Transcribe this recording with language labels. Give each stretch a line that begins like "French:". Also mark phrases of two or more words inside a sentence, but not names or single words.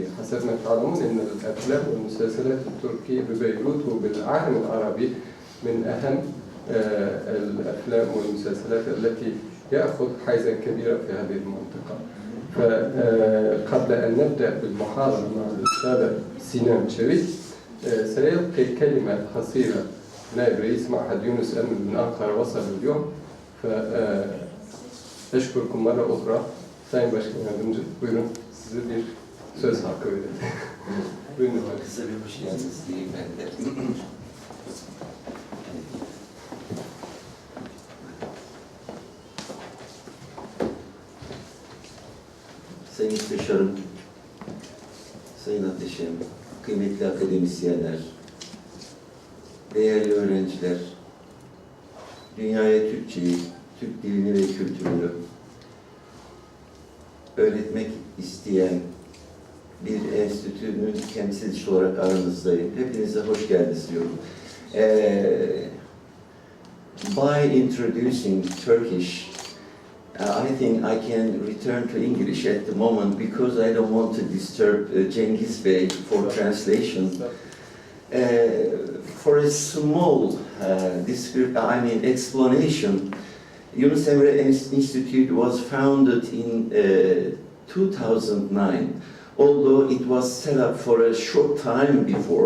Arabic: حسب ما تعلمون أن الأفلام والمسلسلات التركية ببيروت وبالعالم العربي من أهم الأفلام والمسلسلات التي يأخذ حيزا كبيرا في هذه المنطقة. فقبل أن نبدأ بالمحاضرة مع الأستاذة سينام'a سيلقي كلمة قصيرة نائب رئيس معهد يونس أمن من أنقرة وصل اليوم. فأشكركم مرة أخرى.
Turkish: Sayın Başkan Yardımcı, buyurun size bir söz hakkı verelim. Buyurun. Kısa bir hoş geldiniz diyeyim ben de. Sayın Müsteşarım, Sayın Muhteşem, kıymetli akademisyenler, değerli öğrenciler, dünyaya Türkçeyi, Türk dilini ve kültürünü öğretmek isteyen bir enstitünün temsilcisi olarak aranızdayım. Hepinize hoş geldiniz diyorum.
English: By introducing Turkish, I think I can return to English at the moment because I don't want to disturb Cengiz Bey for translation. For a small explanation, Yunus Emre Enstitüsü was founded in 2009, although it was set up for a short time before.